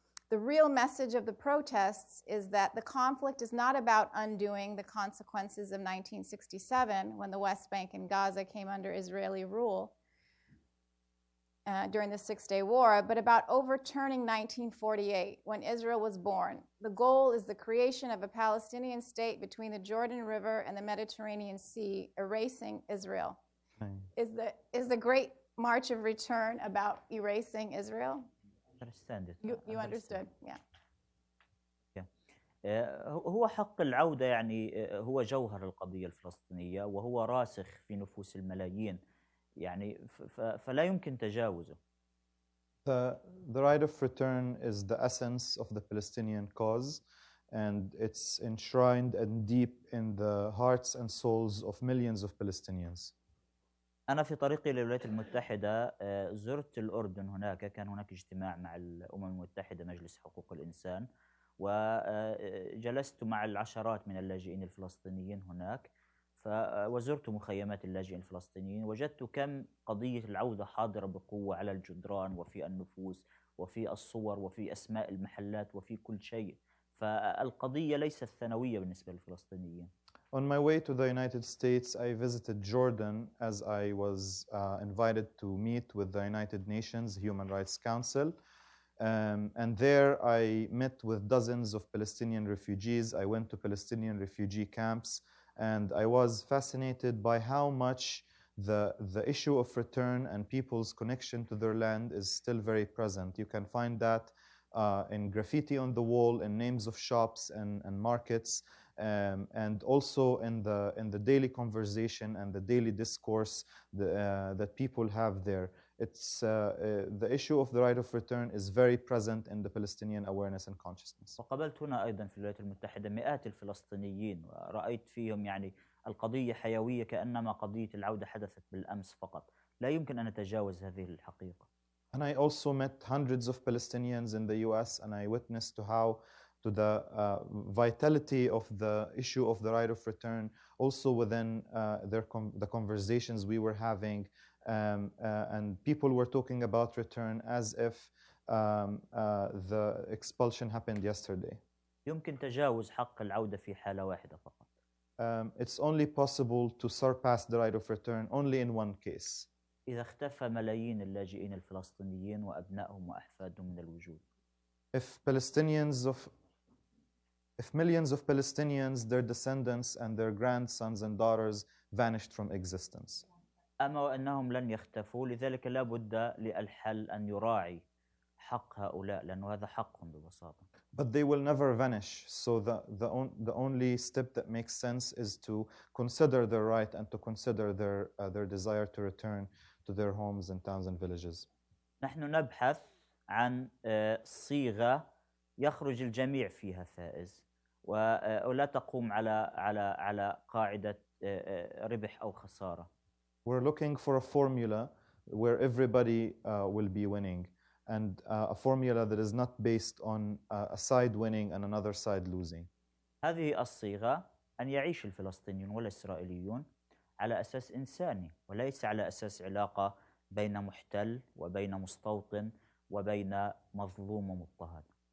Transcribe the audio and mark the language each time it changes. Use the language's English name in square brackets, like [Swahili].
[English] The real message of the protests is that the conflict is not about undoing the consequences of 1967, when the West Bank and Gaza came under Israeli rule during the Six-Day War, but about overturning 1948, when Israel was born. The goal is the creation of a Palestinian state between the Jordan River and the Mediterranean Sea, erasing Israel. Is the Great March of Return about erasing Israel? Understand it. You understood, yeah. [Arabic] هو حق العودة يعني هو جوهر القضية الفلسطينية، وهو راسخ في نفوس الملايين، يعني فلا يمكن تجاوزه. [English] The right of return is the essence of the Palestinian cause, and it's enshrined and deep in the hearts and souls of millions of Palestinians. [Arabic] أنا في طريقي للولايات المتحدة زرت الأردن. هناك كان هناك اجتماع مع الأمم المتحدة مجلس حقوق الإنسان، وجلست مع العشرات من اللاجئين الفلسطينيين هناك، وزرت مخيمات اللاجئين الفلسطينيين. وجدت كم قضية العودة حاضرة بقوة على الجدران وفي النفوس وفي الصور وفي أسماء المحلات وفي كل شيء. فالقضية ليست ثانوية بالنسبة للفلسطينيين. [English] On my way to the United States, I visited Jordan as I was invited to meet with the United Nations Human Rights Council. And there I met with dozens of Palestinian refugees. I went to Palestinian refugee camps, and I was fascinated by how much the issue of return and people's connection to their land is still very present. You can find that in graffiti on the wall, in names of shops and markets, and also in the daily conversation and the daily discourse that people have there. It's the issue of the right of return is very present in the Palestinian awareness and consciousness. [Arabic] وقابلت هنا أيضا في الولايات المتحدة مئات الفلسطينيين، ورأيت فيهم يعني القضية حيوية كأنما قضية العودة حدثت بالأمس فقط. لا يمكن أن نتجاوز هذه الحقيقة. [English] And I also met hundreds of Palestinians in the US, and I witnessed to the vitality of the issue of the right of return also within the conversations we were having, and people were talking about return as if the expulsion happened yesterday. [Arabic] يمكن تجاوز حق العودة في حالة واحدة فقط. [English] It's only possible to surpass the right of return only in one case. [Arabic] إذا اختفى ملايين اللاجئين الفلسطينيين وأبنائهم وأحفادهم من الوجود. [English] If millions of Palestinians, their descendants and their grandsons and daughters vanished from existence. [Arabic] أما وأنهم لن يختفوا، لذلك لا بد للحل أن يراعي حق هؤلاء، لأنه هذا حق ببساطة. [English] But they will never vanish. So the only step that makes sense is to consider their right and to consider their desire to return to their homes and towns and villages. [Arabic] نحن نبحث عن صيغة يخرج الجميع فيها فائز، ولا تقوم على قاعدة ربح أو خسارة. [English] We're looking for a formula where everybody will be winning, and a formula that is not based on a side winning and another side losing. [Arabic] هذه الصيغة أن يعيش الفلسطينيون والإسرائيليون على أساس إنساني، وليس على أساس علاقة بين محتل وبين مستوطن وبين مظلوم ومضطهد.